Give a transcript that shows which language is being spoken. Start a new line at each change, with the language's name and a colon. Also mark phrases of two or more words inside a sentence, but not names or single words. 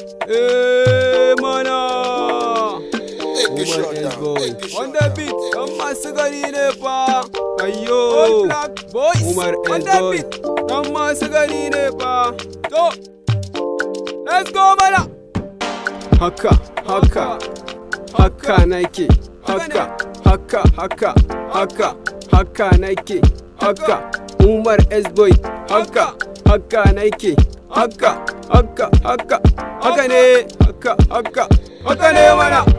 English: Eh, mana. Take a Umar shot S down. Boy. Take a shot On the down. beat,
Hausa: ɗan masu gari ne fa. Ayyo.
English: All Black Boys. Umar On S the Boy. beat.
Hausa: Ɗan masu gari ne fa.
English: To. Let's go,
Hausa: mana. Haka, haka, haka nake. Haka, haka, haka, haka, haka nake. Haka, Umar S Boy. Haka, haka nake. Haka, haka, haka, haka ne. Haka, haka, haka ne mana.